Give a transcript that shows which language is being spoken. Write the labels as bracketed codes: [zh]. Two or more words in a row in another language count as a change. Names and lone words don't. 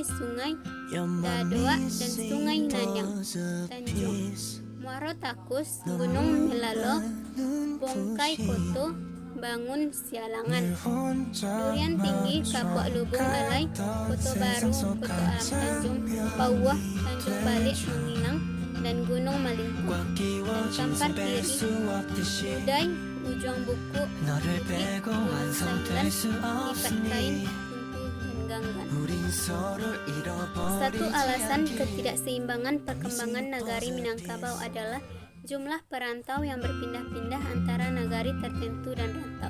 [id] Sungai Dadoa, dan Sungai Nanyang, Tanjung, Muaro Takus, Gunung Melalo, Bongkai Kuto, Bangun Sialangan, Durian Tinggi, Kapuk Lubung Alai, Kuto Baru, Kuto Alam Tanjung, Pauwah, Tanjung Balik, Menginang, dan Gunung Malingkung, dan Kampar Kiri, Udai, Ujung Buku, Bukit, Gunung Sanggan, Lipat Kain, Untu, dan Ganggan. Satu alasan ketidakseimbangan perkembangan nagari Minangkabau adalah jumlah perantau yang berpindah-pindah antara nagari tertentu dan rantau.